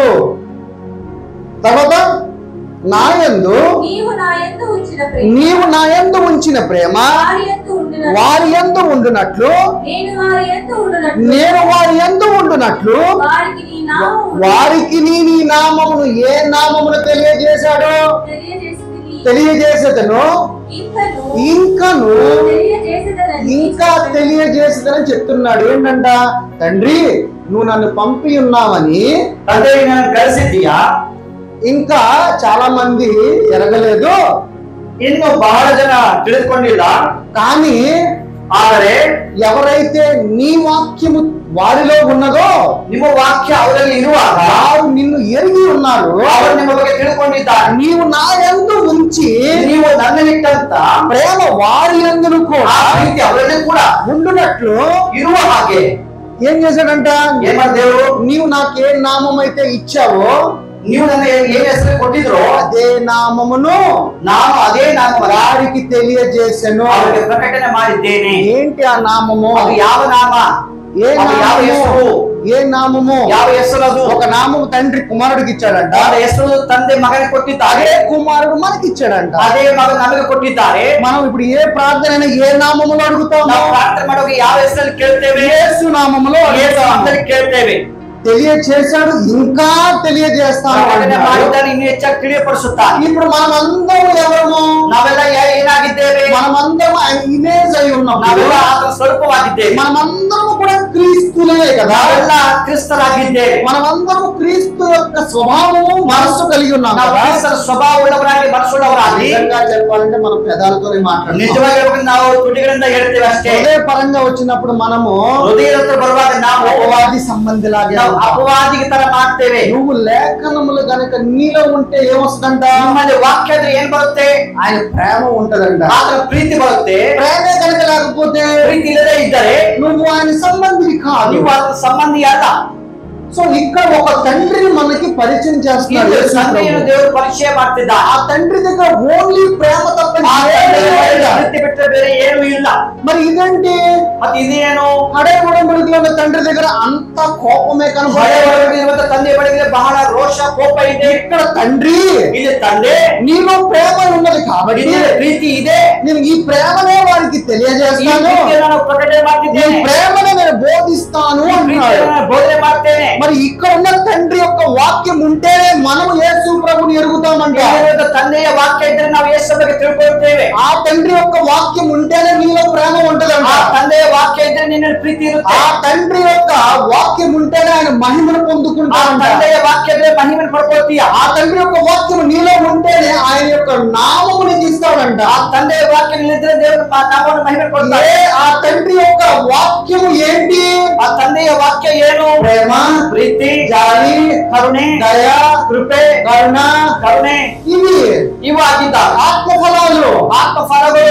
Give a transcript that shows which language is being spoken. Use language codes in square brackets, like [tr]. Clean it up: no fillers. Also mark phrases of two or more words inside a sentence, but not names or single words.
[te] తర్వాత నాయందు నీవు నా యందు ఉంచిన ప్రేమ వారి యందు ఉండునట్లు నేను వారి యందు ఉండునట్లు వారికి నీ నామమును ఏ నామమును తెలియజేసేదను ఇంకా తెలియజేసేదని చెప్తున్నాడు. ఏంటంట? తండ్రి నువ్వు నన్ను పంపి ఉన్నావని, తండ్రి నన్ను కలిసిద్దియా, ఇంకా చాలా మంది ఎరగలేదు, [kn] ఇನ್ನು ಬಹಳ ಜನ ತಿಳಿದುಕೊಂಡಿಲ್ಲ. [te] కానీ [kn] ಆದರೆ [te] ఎవరైతే నీ వాక్యము వారిలో ఉన్నదో, [kn] ನಿಮ್ಮ ವಾಕ್ಯ ಅವರಲ್ಲಿ ಇರುವಾಗ [te] వారు నిన్ను ఎరిగి ఉన్నారు, [kn] ಅವರು ನಿಮ್ಮ ಬಗ್ಗೆ ತಿಳ್ಕೊಂಡಿದ್ದಾರೆ. [te] నీవు నా యందు ఉంచి [kn] ನೀವು ನನ್ನಲ್ಲಿಟ್ಟಂತ [te] ప్రేమ వారి యందును కూడా [kn] ಆ ಪ್ರೀತಿ ಅವರಲ್ಲಿ ಕೂಡ [te] ఉండునట్లు [kn] ಇರುವ ಹಾಗೆ [te] ఏం చేశాడంట? [kn] ಏನ್ ದೇವರು? [te] నీవు నాకే నామం అయితే ఇచ్చావో, [kn] ನೀವು ನನ್ನ ಏನ್ ಹೆಸರು ಕೊಟ್ಟಿದ್ರು [te] అదే నామమును [kn] ನಾನು అదే ನಾಮ [te] వారికి తెలియజేసెను. [kn] ಅವರಿಗೆ ಪ್ರಕಟಣೆ ಮಾಡಿದ್ದೇನೆ. [te] ఏంటి ఆ నామము? [kn] ಅದು ಯಾವ ನಾಮ? [te] ఏ [kn] ಅದು ಯಾವ ಹೆಸರು? [te] ఏ నామము? [kn] ಯಾವ ಹೆಸರು? ಅದು [te] ఒక నామము తండ్రి కుమారుడికి ఇచ్చాడంట. [kn] ಆ ಹೆಸರು ತಂದೆ ಮಗನಿಗೆ ಕೊಟ್ಟಿದ್ದಾರೆ. [te] అదే కుమారుడు మనకి ఇచ్చాడంట. [kn] ಅದೇ ಮಗ ನಮಗೆ ಕೊಟ್ಟಿದ್ದಾರೆ. [te] మనం ఇప్పుడు ఏ ప్రార్థన ఏ నామములో అడుగుతాము? [kn] ನಾವು ಪ್ರಾರ್ಥನೆ ಮಾಡುವಾಗ ಯಾವ ಹೆಸರಲ್ಲಿ ಕೇಳ್ತೇವೆ? [te] యేసు నామములో [kn] ಯೇಸು ನಾಮದಲ್ಲಿ ಕೇಳ್ತೇವೆ. [te] తెలియచేశాడు, ఇంకా తెలియజేస్తాను. [kn] ಮಾಡಿದ್ದಾನೆ, ಇನ್ನು ಹೆಚ್ಚಾಗಿ ತಿಳಿಯಪಡಿಸುತ್ತಾನೆ. [te] ఇప్పుడు మనం అందరం ఎవరము? [kn] ನಾವೆಲ್ಲ ಏನಾಗಿದ್ದೇವೆ? [te] మనమందరం ఆయన ఇమేజ్ అయి ఉన్నాం. [kn] ನಾವೆಲ್ಲ ಆತನ ಸ್ವರೂಪವಾಗಿದ್ದೇವೆ. [te] మనమందరం కూడా క్రీస్తులే కదా. [kn] ನಾವೆಲ್ಲ ಕ್ರಿಸ್ತರಾಗಿದ್ದೇವೆ. [te] మనమందరం క్రీస్తు యొక్క స్వభావము మనస్సు కలిగి ఉన్నాం [kn] ನಾವು [te] కదా. [kn] ಕ್ರಿಸ್ತರ ಸ್ವಭಾವವುಳ್ಳವರಾಗಿ ಮನಸ್ಸುಳ್ಳವರಾಗಿ, [te] నిజంగా చెప్పాలంటే మనం పెదాలతోనే మాట్లాడుతాం. [kn] ನಿಜವಾಗಿ ನಾವು ತುಟಿಗಳಿಂದ ಹೇಳ್ತೇವೆ ಅಷ್ಟೇ. [te] హృదయ పరంగా వచ్చినప్పుడు మనము [kn] ಹೃದಯದ ಹತ್ರ ಬರುವಾಗ ನಾವು [te] అపవాది సంబంధిలాగే [kn] ಅಪವಾದಿಗೆ ತರ ಮಾಡ್ತೇವೆ. [te] నువ్వు లేఖనములు గనక నీలో ఉంటే ఏమొస్తుందంట? [kn] ನಿಮ್ಮಲ್ಲಿ ವಾಕ್ಯ ಅಂದ್ರೆ ಏನ್ ಬರುತ್ತೆ? [te] ఆయన ప్రేమ ఉంటదంట. [kn] ಆತನ ಪ್ರೀತಿ ಬರುತ್ತೆ. [te] ప్రేమే కనుక లేకపోతే, [kn] ಪ್ರೀತಿ ಇಲ್ಲದೆ ಇದ್ದರೆ [te] నువ్వు ఆయన సంబంధి కాదు. [kn] ನೀವು ಆತನ ಸಂಬಂಧಿ ಅಲ್ಲ. [te] సో ఇక్కడ ఒక తండ్రిని మనకి పరిచయం చేస్తున్నాడు యేసు [kn] ತಂದೆಯನ್ನು [te] ప్రభు. [kn] ದೇವರು ಪರಿಚಯ ಮಾಡ್ತಿದ್ದ. [te] ఆ తండ్రి దగ్గర ఓన్లీ ప్రేమ తప్ప [kn] ಪ್ರೀತಿ ಬಿಟ್ಟರೆ ಬೇರೆ ಏನೂ ಇಲ್ಲ. [te] మరి ఇదేంటి? [kn] ಮತ್ತೆ ಇದೇನು? ಹಳೆ ಒಡಂಬಡಿಕೆలో [te] ఉన్న తండ్రి దగ్గర అంత కోపమే [kn] ಹಳೆ [te] కనబడే. [kn] ಒಡಂಬಡಿಕೆಯಲ್ಲಿ ತಂದೆ ಬಳಿಗೆ ಬಹಳ ರೋಷ ಕೋಪ ಇದೆ. [te] ఇక్కడ తండ్రి [kn] ಇಲ್ಲಿ ತಂದೆ [te] నీలో ప్రేమ ఉన్నది కాబట్టి [kn] ಇಲ್ಲಿ ಪ್ರೀತಿ ಇದೆ. [te] నేను ఈ ప్రేమనే వారికి [kn] ಈ [te] తెలియజేస్తాను, [kn] ಪ್ರೀತಿಯನ್ನು ನಾನು ಪ್ರಕಟಣೆ [te] ఈ [kn] ಮಾಡ್ತಿದ್ದೇನೆ, [te] ప్రేమనే నేను బోధిస్తాను [kn] ಈ [te] అంటున్నాడు. [kn] ಪ್ರೀತಿಯನ್ನು ನಾನು ಬೋಧನೆ ಮಾಡ್ತೇನೆ. [te] మరి ఇక్కడ ఉన్న తండ్రి యొక్క వాక్యం ఉంటేనే మనం యేసు ప్రభుని ఎరుగుతామంట. [kn] ಇಲ್ಲಿರುವಂತ ತಂದೆಯ ವಾಕ್ಯ ಇದ್ದರೆ ನಾವು ಯೇಸು ಬಗ್ಗೆ ತಿಳ್ಕೊಳ್ತೇವೆ. [te] ఆ తండ్రి యొక్క వాక్యం ఉంటేనే నీలో ప్రేమ ఉంటదంట. [kn] ಆ ತಂದೆಯ ವಾಕ್ಯ ಇದ್ದರೆ ನಿನ್ನಲ್ಲಿ ಪ್ರೀತಿ ಇರುತ್ತೆ. [te] ఆ తండ్రి యొక్క వాక్యం ఉంటేనే ఆయన మహిమను [kn] ಆ [te] పొందుకుంటాడంట. [kn] ತಂದೆಯ ವಾಕ್ಯ ಇದ್ದರೆ ಮಹಿಮೆಯನ್ನು ಪಡ್ಕೊಳ್ತೀಯ. [te] ఆ తండ్రి యొక్క వాక్యం నీలో ఉంటేనే ఆయన యొక్క నామము నీకు ఇస్తాడంట. [kn] ಆ ತಂದೆಯ ವಾಕ್ಯ ನಿಲ್ಲಿದ್ರೆ ದೇವರು ನಾಮವನ್ನು ಮಹಿಮೆ ಕೊಡ್ತಾರೆ. [te] ఆ తండ్రి యొక్క వాక్యము ఏంటి? [kn] ಆ ತಂದೆಯ ವಾಕ್ಯ ಏನು? [te] ప్రేమ, [kn] ಪ್ರೀತಿ, [te] జాలి, [kn] ಕರುಣೆ, [te] దయ, [kn] ಕೃಪೆ, [te] కరుణ, [kn] ಕರುಣೆ [te] ఇవి [kn] ಇವು ಆಗಿದ್ದ [te] ఆత్మఫలాలు. [kn] ಆತ್ಮಫಲಗಳು.